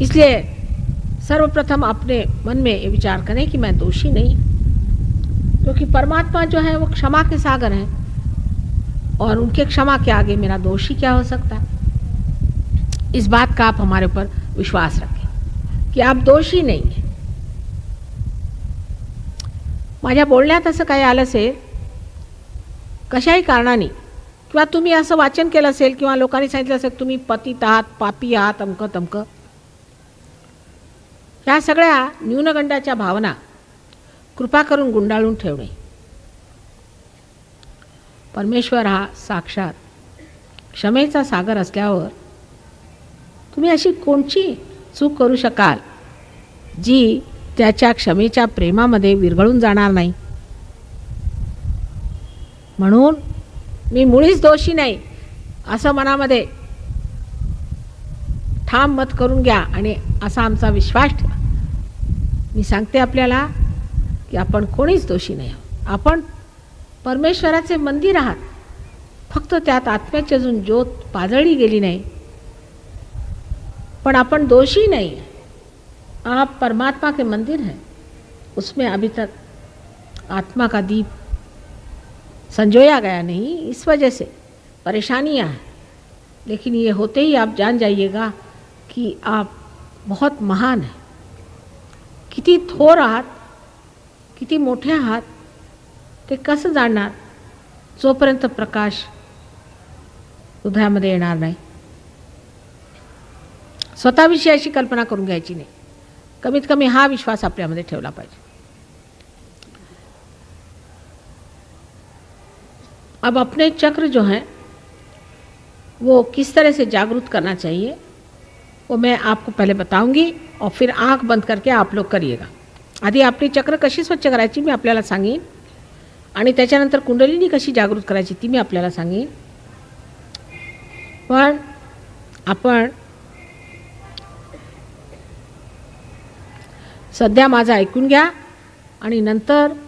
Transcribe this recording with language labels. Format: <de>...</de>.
<hi>इसलिए सर्वप्रथम अपने मन में ये विचार करें कि मैं दोषी नहीं, क्योंकि परमात्मा जो है वो क्षमा के सागर हैं, और उनके क्षमा के आगे मेरा दोष ही क्या हो सकता है। इस बात का आप हमारे ऊपर विश्वास रखें कि आप दोषी नहीं हैं।</hi> <mr>माझ्या बोलण्यात असं काही आलं असेल कशाही कारणाने, किंवा तुम्ही असं वाचन केलं असेल किंवा लोकांनी सांगितलं असेल तुम्ही पतित आहात, पापी आहात, अमकं तमकं, ह्या सगळ्या न्यूनगंडाच्या भावना कृपा करून गुंडाळून ठेवणे। परमेश्वर हा साक्षात क्षमेचा सागर असल्यावर तुम्ही अशी कोणची चूक करू शकाल जी त्याच्या क्षमेच्या प्रेमामध्ये विरघळून जाणार नाही। म्हणून मी मुळीच दोषी नाही असं मनामध्ये ठाम मत करून घ्या आणि असा आमचा विश्वास ठेवा। मी सांगते आपल्याला की आपण कोणीच दोषी नाही आहोत, आपण परमेश्वराचे मंदिर आहात, फक्त त्यात आत्म्याची अजून ज्योत पाजळली गेली नाही, पण आपण दोषी नहीं।</mr> <hi>आप परमात्मा के मंदिर हैं, उसमें अभी तक आत्मा का दीप संजोया गया नहीं, इस वजह से परेशानियां हैं। लेकिन ये होते ही आप जान जाइएगा कि आप बहुत महान हैं,</hi> <mr>किती थोर आहात, किती मोठे आहात ते कसं जाणणार जोपर्यंत प्रकाश हृदयामध्ये येणार नाही। स्वतःविषयी अशी कल्पना करून घ्यायची नाही, कमीत कमी हा विश्वास आपल्यामध्ये ठेवला पाहिजे।</mr> <hi>अब अपने चक्र जो हैं वो किस तरह से जागृत करना चाहिए वो मैं आपको पहले बताऊंगी, और फिर आंख बंद करके आप लोग करिएगा।</hi> <mr>आधी आपली चक्र कशी स्वच्छ करायची मी आपल्याला सांगेन, आणि त्याच्यानंतर कुंडलिनी कशी जागृत करायची ती मी आपल्याला सांगेन। पण आपण सध्या माझं ऐकून घ्या आणि नंतर</mr>